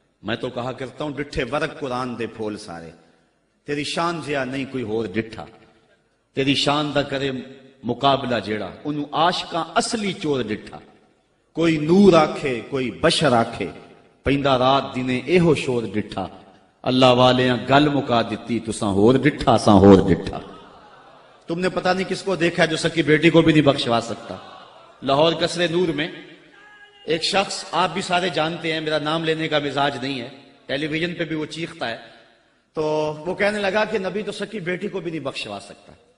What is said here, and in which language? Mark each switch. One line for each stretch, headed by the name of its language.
Punjabi: میں تو کہا کرتا ہوں ڈٹھے ورق قرآن دے پھول سارے، تیری شان جیا نہیں کوئی ہور ڈٹھا، تیری شان دا کرے مقابلہ جیڑا انہوں عاشقاں اصلی چور ڈٹھا. کوئی نور آکھے کوئی بشر آکھے، پیندہ رات دینے ایہو شور ڈٹھا. اللہ والیاں گل مکا دیتی تساں ہور ڈٹھا ساں ہور ڈٹھا.
Urdu: تم نے پتہ نہیں کس کو دیکھا ہے جو سکی بیٹی کو بھی نہیں بخشوا سکتا. لاہور قصر نور میں ایک شخص، آپ بھی سارے جانتے ہیں، میرا نام لینے کا مزاج نہیں ہے، ٹیلی ویژن پہ بھی وہ چیختا ہے، تو وہ کہنے لگا کہ نبی تو سکی بیٹی کو بھی نہیں بخشوا سکتا.